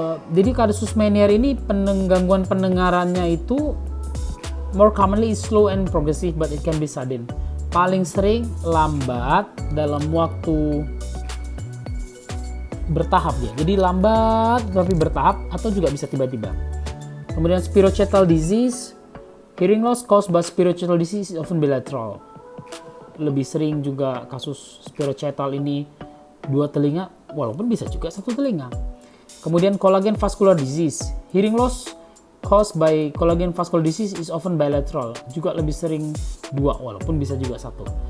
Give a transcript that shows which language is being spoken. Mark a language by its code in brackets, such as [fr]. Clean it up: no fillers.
[id] Jadi kasus Meniere ini gangguan pendengarannya itu [en] more commonly is slow and progressive but it can be sudden. [id] Paling sering lambat dalam waktu bertahap dia. Jadi lambat tapi bertahap atau juga bisa tiba-tiba. Kemudian spirochetal disease. [en] Hearing loss caused by spirochetal disease is often bilateral. [id] Lebih sering juga kasus spirochetal ini 2 telinga, walaupun bisa juga 1 telinga. Kemudian collagen vascular disease. [en] Hearing loss caused by collagen vascular disease is often bilateral. [id] Juga lebih sering 2, walaupun bisa juga 1.